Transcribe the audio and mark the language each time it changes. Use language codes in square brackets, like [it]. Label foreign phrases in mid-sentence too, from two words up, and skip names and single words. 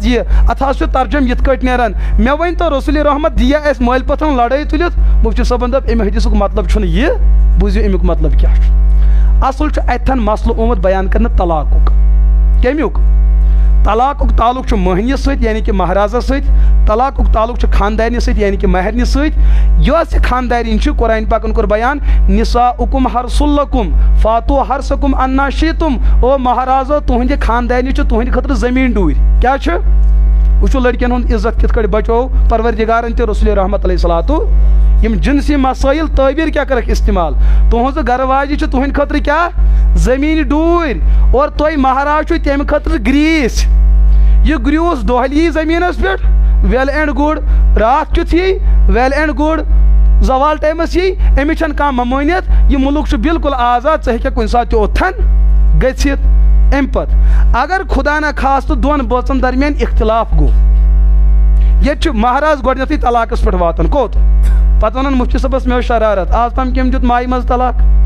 [ks] یہِ اَتھ حظ چھُ ترجُم یِتھ کٲٹھۍ نیران مےٚ ؤنۍتو رسول رحمت دِیا اَسہِ مٲلۍ پٔتھرَن لڑٲے تُلِتھ مُفتی صٲبَن دوٚپ اَمہِ حدیثُک مطلب چھُنہٕ یہِ بوٗزِو اَمیُک مطلب کیٛاہ چھُ اَصٕل چھُ اَتھٮ۪ن مسلہٕ آمُت بیان کرنہٕ طلاقُک کَمیُک طلاقُک تعلق چھُ مٔہنِس سۭتۍ یعنی کہِ مہرازَس سۭتۍ طلاقُک تعلق چھُ خاندارنہِ سۭتۍ یعنی کہِ مہرنہِ سۭتۍ یۄس یہِ خاندارِنۍ چھِ قرآنِ پاکَن کوٚر بیان [ar] نِساؤکُم حرثُ لکُم فاتوٗ حرثکُم اَنّا شِئتُم [ks] او مہرازو تُہنٛدِ خاندارنہِ چھُ تُہنٛدِ خٲطرٕ زٔمیٖن ڈوٗرۍ کیٛاہ چھُ وٕچھو لٔڑکِیَن ہُنٛد عزت کِتھ کٲٹھۍ بچوو پروردِگارَن تہِ رسول رحمت [ar] علیہ صلاتُ [ks] یِم جِنسی مسٲیِل تعبیٖر کیٛاہ کٔرٕکھ استعمال تُہٕنٛزٕ گرٕ واجہِ چھِ تُہنٛدِ خٲطرٕ کیٛاہ زٔمیٖنہِ ڈوٗرۍ اور تُہۍ مہراز چھُو تَمہِ خٲطرٕ گرٛیٖس یہِ گرٛیوٗس دۄہلہِ یی زٔمیٖنَس پٮ۪ٹھ [en] well and good [ks] راتھ کیُتھ یی [en] well and good [ks] زوال ٹایمَس یی أمِس چھَنہٕ کانٛہہ ممٲنِیت یہِ مُلک چھُ بِلکُل آزاد ژٕ ہیٚککھ کُنہِ ساتہٕ تہِ اوٚتھَن گٔژھِتھ اَمہِ پَتہٕ اگر خۄدا نہ خاستہٕ دۄن بٲژَن درمیان اختلاف گوٚو ییٚتہِ چھُ مہراز گۄڈنٮ۪تھٕے طلاقَس پٮ۪ٹھ واتان کوٚت پَتہٕ وَنان مُفتی صٲبَس مےٚ ٲس شرارت آز تام کٔمۍ دیُت مایہِ منٛز طلاق